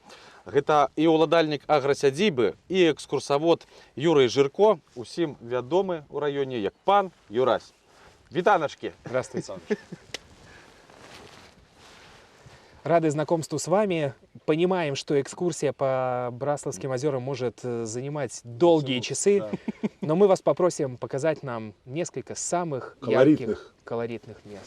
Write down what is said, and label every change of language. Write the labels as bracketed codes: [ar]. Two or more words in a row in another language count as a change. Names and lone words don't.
[be] Гэта і ўладальнік аграсядзібы, і экскурсавод Юрый Жирко, усім вядомы ў раёне як пан Юрась. Вітаначкі! [ru] Здравствуйте, Александр. Рады знакомству с вами. Понимаем, что экскурсия по Браславским озерам может занимать долгие часы, но мы вас попросим показать нам несколько самых ярких, колоритных мест.